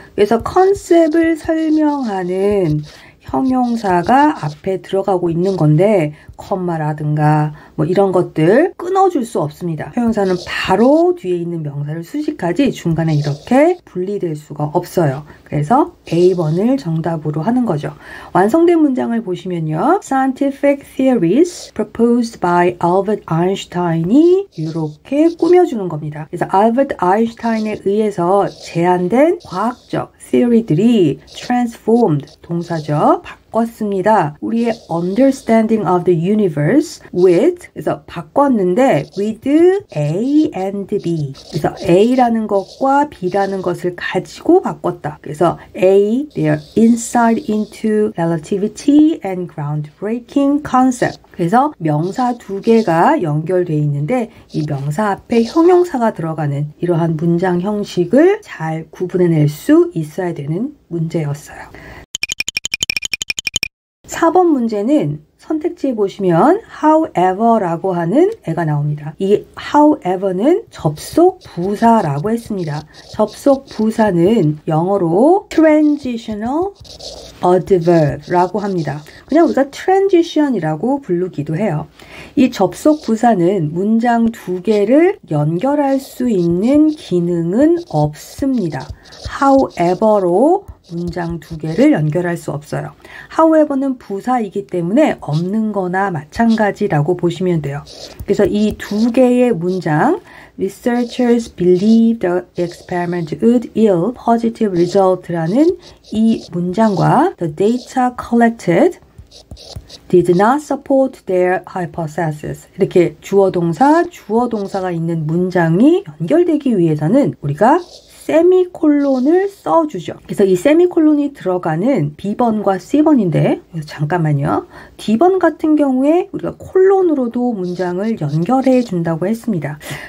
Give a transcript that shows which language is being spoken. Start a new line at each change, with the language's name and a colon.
Korean: 그래서 컨셉을 설명하는 형용사가 앞에 들어가고 있는 건데 컴마라든가 뭐 이런 것들 끊어줄 수 없습니다. 형용사는 바로 뒤에 있는 명사를 수식하지 중간에 이렇게 분리될 수가 없어요. 그래서 A번을 정답으로 하는 거죠. 완성된 문장을 보시면요.
English: Scientific theories proposed by Albert Einstein이
Korean: 이렇게 꾸며주는 겁니다. 그래서 Albert Einstein에 의해서 제안된 과학적 theory들이 transformed, 동사죠. 바꿨습니다.
English: 우리의 understanding of the universe with,
Korean: 그래서 바꿨는데
English: with A and B.
Korean: 그래서 A라는 것과 B라는 것을 가지고 바꿨다.
English: 그래서 A, their insight into relativity and groundbreaking concept.
Korean: 그래서 명사 두 개가 연결되어 있는데 이 명사 앞에 형용사가 들어가는 이러한 문장 형식을 잘 구분해낼 수 있어야 되는 문제였어요. 4번 문제는 선택지에 보시면 however라고 하는 애가 나옵니다. 이 however는 접속 부사라고 했습니다. 접속 부사는 영어로 transitional adverb라고 합니다. 그냥 우리가 transition이라고 부르기도 해요. 이 접속 부사는 문장 두 개를 연결할 수 있는 기능은 없습니다. however로 문장 두 개를 연결할 수 없어요. however는 부사이기 때문에 없는 거나 마찬가지라고 보시면 돼요. 그래서 이 두 개의 문장
English: Researchers believe the experiment would yield positive result라는 이 문장과 The data collected did not support their hypothesis.
Korean: 이렇게 주어 동사가 있는 문장이 연결되기 위해서는 우리가 세미콜론을 써주죠. 그래서 이 세미콜론이 들어가는 B번과 C번인데 잠깐만요. D번 같은 경우에 우리가 콜론으로도 문장을 연결해 준다고 했습니다.